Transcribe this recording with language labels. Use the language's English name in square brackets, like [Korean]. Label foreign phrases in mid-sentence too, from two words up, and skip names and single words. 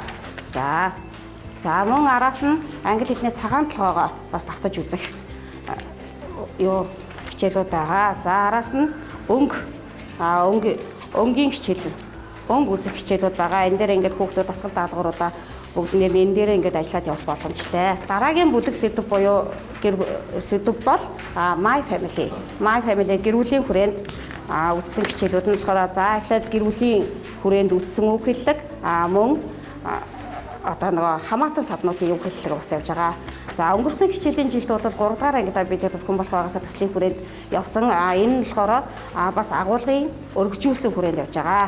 [Mongolian] За мөн араас нь англи хэлний цагаан толгоогоо бас давтаж үзэх хичээлүүд байгаа. За араас нь өнгийн хичээл, өнг үзэх хичээлүүд байгаа. Энэ дээр ингээд хүүхдүүд дасгал даалгавруудаа бүгднээр энэ дээр ингээд ажиллаад явах боломжтой. Дараагийн бүлэг сэдв буюу сэдв бол [English] my family. My family [Mongolian] гэр бүлийн хүрээнд үзсэн хичээлүүд нь болохоор за эхлээд гэр бүлийн хүрээнд үзсэн үг хэллэг мөн одоо нөгөө хамаатан саднуудын үг хэллэг бас явж байгаа. За өнгөрсөн хичээлийн жилд бол 3 дугаар ангидаа бид төсгөн болох байгаасаа төслийн хүрээнд явсан. Энэ нь болохоор бас агуулгын өргөжүүлсэн хүрээнд явж байгаа.